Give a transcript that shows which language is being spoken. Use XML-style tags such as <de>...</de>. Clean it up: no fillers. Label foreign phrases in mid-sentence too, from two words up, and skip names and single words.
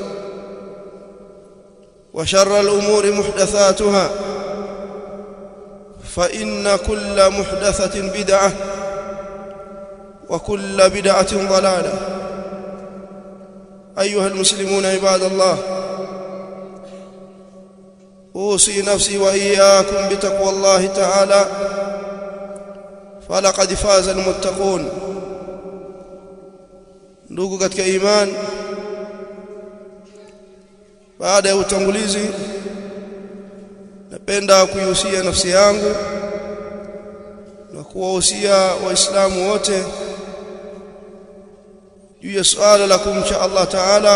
<ar>وشر الأمور محدثاتها فإن كل محدثة بدعة وكل بدعة ضلالة أيها المسلمون عباد الله أوصي نفسي وإياكم بتقوى الله تعالى فلقد فاز المتقون.</ar> <sw>Ndugu katika iman, baada ya utangulizi napenda kuihusia nafsi yangu na kuwahusia waislamu wote juu ya suala la kumcha</sw> <ar>الله تعالى.</ar>